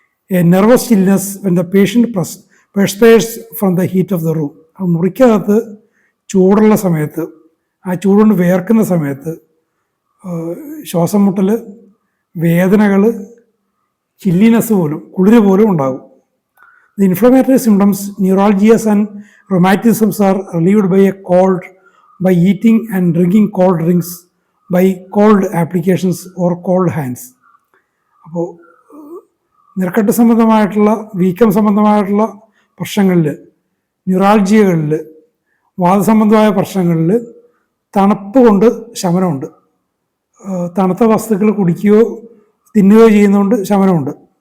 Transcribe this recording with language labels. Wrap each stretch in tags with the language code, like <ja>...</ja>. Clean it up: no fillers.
<en>A nervous chilliness when the patient perspires from the heat of the room.</en> <ml>ആ മുറിക്കകത്ത് ചൂടുള്ള സമയത്ത്, ആ ചൂടുകൊണ്ട് വേർക്കുന്ന സമയത്ത് ശ്വാസം മുട്ടൽ, വേദനകൾ, ചില്ലിനെസ് പോലും, കുളിര് പോലും ഉണ്ടാകും.</ml> <en>The inflammatory symptoms, neuralgias and rheumatisms are relieved by a cold, by eating and drinking cold drinks, by cold applications or cold hands.</en> <ml>അപ്പോൾ നീർക്കെട്ട് സംബന്ധമായിട്ടുള്ള, വീക്കം സംബന്ധമായിട്ടുള്ള പ്രശ്നങ്ങളിൽ, ന്യൂറാൾജിയകളിൽ, വാദസംബന്ധമായ പ്രശ്നങ്ങളിൽ തണുപ്പ് കൊണ്ട് ശമനമുണ്ട്. തണുത്ത വസ്തുക്കൾ കുടിക്കുകയോ തിന്നുകയോ ചെയ്യുന്നതുകൊണ്ട് ശമനമുണ്ട്.</ml>